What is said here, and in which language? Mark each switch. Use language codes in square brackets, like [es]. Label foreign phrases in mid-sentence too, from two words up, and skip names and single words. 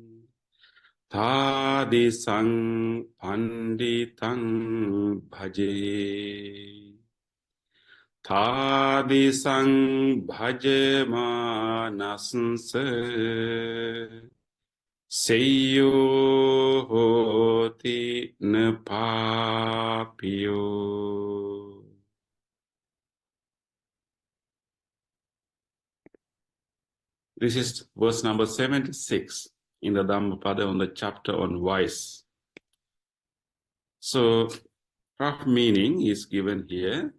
[pi] Tādisaṃ paṇḍitaṃ bhaje Tādisaṃ bhajamānassa seyyo hoti pāpiyo. [en] This is verse number 76 in the Dhammapada on the chapter on vice. So, rough meaning is given here.